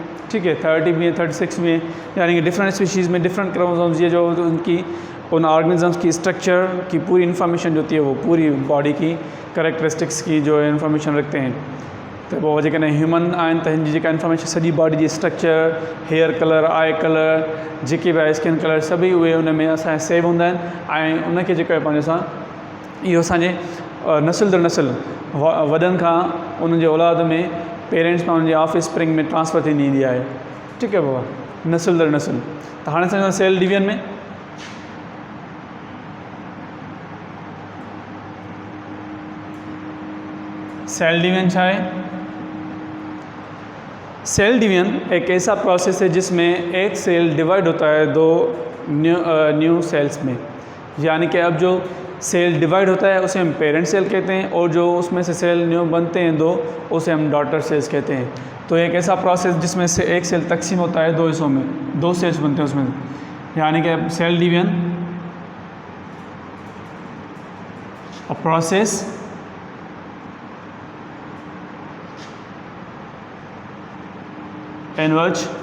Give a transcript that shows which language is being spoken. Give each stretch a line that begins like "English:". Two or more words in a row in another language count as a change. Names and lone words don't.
Hindi: ठीक है, 30 भी है, 36 भी है, यानी कि
English: different species
Hindi: में
English: different chromosomes,
Hindi: ये जो उनकी उन ऑर्गेनिजम्स की स्ट्रक्चर की पूरी इन्फॉर्मेशन जो होती है वो पूरी बॉडी की करेक्टरिस्टिक्स की जो इन्फॉर्मेशन रखते हैं।
Sindhi: तो वो जेकॾहिं ह्यूमन आहिनि त हिन जी जेका इन्फॉर्मेशन सॼी बॉडी जी स्ट्रक्चर,
English: hair color, eye color,
Sindhi: जेके बि आहे
English: skin color,
Sindhi: सभई उहे उन में असांजे सेव हूंदा आहिनि। ऐं उनखे जेको आहे पंहिंजे सां इहो असांजे नस्ल दर नस्ल वॾनि खां उन्हनि जे औलाद में पेरेंट्स में उनजे
English: off spring
Sindhi: में ट्रांसफ़र थींदी ईंदी आहे। ठीकु आहे बाबा, नस्ल दर नस्ल। त हाणे असां
English: cell division
Sindhi: में
English: cell division
Sindhi: छा है?
Hindi: सेल डिवीजन एक ऐसा प्रोसेस है जिसमें एक
English: cell divide
Hindi: होता है दो
English: new cells
Hindi: में, यानी कि अब जो
English: cell divide
Hindi: होता है उसे हम
English: parent cell
Hindi: कहते हैं, और जो उसमें से
English: cell new
Hindi: बनते हैं दो, उसे हम
English: daughter cells
Hindi: कहते हैं। तो एक ऐसा प्रोसेस जिसमें से एक सेल तकसीम होता है दो हिस्सों में, दो सेल्स बनते हैं उसमें, यानी कि
English: cell division a process in which